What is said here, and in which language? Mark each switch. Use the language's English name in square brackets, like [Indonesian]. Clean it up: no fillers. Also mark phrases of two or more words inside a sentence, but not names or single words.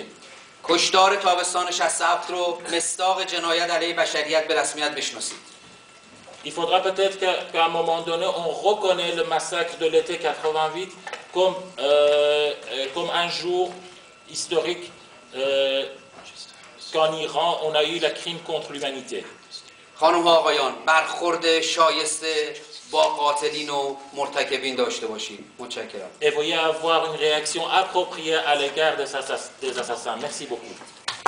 [Persian] کشتار تابستان 67 رو مصداق جنایت علیه بشریت به رسمیت بشناسید. [French] Il faudra peut-être qu'à un moment donné, on reconnaît le massacre de l'été 88 comme un jour historique qu'en Iran, on a eu le crime contre l'humanité. [Persian] خانم و آقایان، برخورد شایسته با قاتلین و مرتکبین داشته باشید. متشکرم. [French] Et veuillez avoir une réaction appropriée à l'égard des assassins. Merci beaucoup.